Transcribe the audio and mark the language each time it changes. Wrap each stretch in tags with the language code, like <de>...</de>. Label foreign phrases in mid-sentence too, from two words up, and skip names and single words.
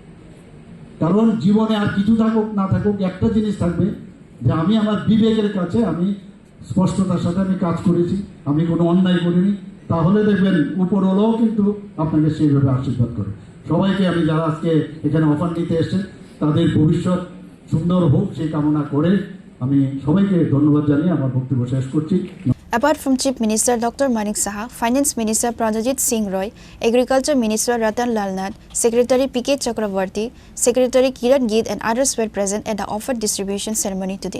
<bn>কারণ জীবনে আর কিছু থাকুক না থাকুক, একটা জিনিস থাকবে যে আমি আমার বিবেকের কাছে আমি স্পষ্টতার সাথে আমি কাজ করেছি, আমি কোনো অন্যায় করিনি, তাহলে দেখবেন উপরওয়ালাও কিন্তু আপনাকে সেইভাবে আশীর্বাদ করে। সবাইকে আমি যারা আজকে এখানে অফার নিতে এসেছেন, তাদের ভবিষ্যৎ সুন্দর হোক সেই কামনা করে আমি সবাইকে ধন্যবাদ জানিয়ে আমার বক্তব্য শেষ করছি।</bn> <en>Apart from Chief Minister Dr. Manik Saha, Finance Minister Pranajit Singh Roy, Agriculture Minister Ratan Lal Nath, Secretary P.K. Chakravarti, Secretary Kiran Geet and others were present at the offer distribution ceremony today.</en>